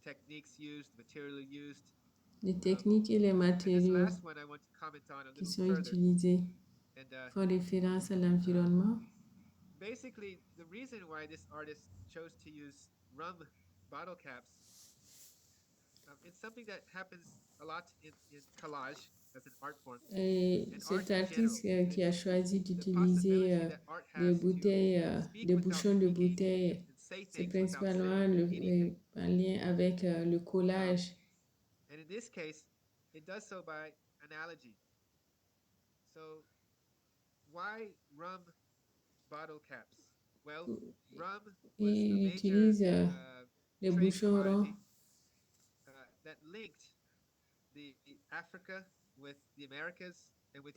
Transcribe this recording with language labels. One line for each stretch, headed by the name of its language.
French: Les techniques et les matériaux qui sont utilisés font référence à l'environnement.
English: Basically, the reason why this artist chose to use rum bottle caps, it's something that happens a lot in collage as an art form.
French: Et cet artiste qui a choisi d'utiliser des bouteilles, des bouchons de bouteilles, c'est principalement en lien avec le collage.
English: And in this case, it does so by analogy. So, why rum bottle caps? Well, rum was
French: Il
English: a
French: utilise
English: major
French: les bouchons ronds
English: that linked the Africa with the Americas and with